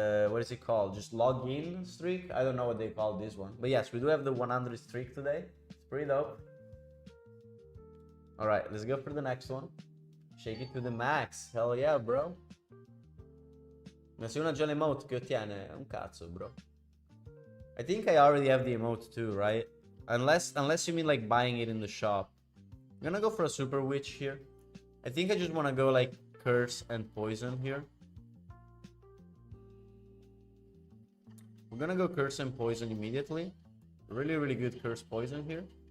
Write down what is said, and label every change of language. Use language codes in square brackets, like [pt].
[en] What is it called? Just login streak? I don't know what they call this one, but yes, we do have the 100 streak today. It's pretty dope. All right, let's go for the next one. Shake it to the max. Hell yeah, bro. [it] Ma se uno ha già l'emote che ottiene, è un cazzo, bro. [en] I think I already have the emote too, right? Unless you mean like buying it in the shop. I'm gonna go for a super witch here. I think I just want to go like curse and poison here. We're gonna go curse and poison immediately. Really good curse poison here.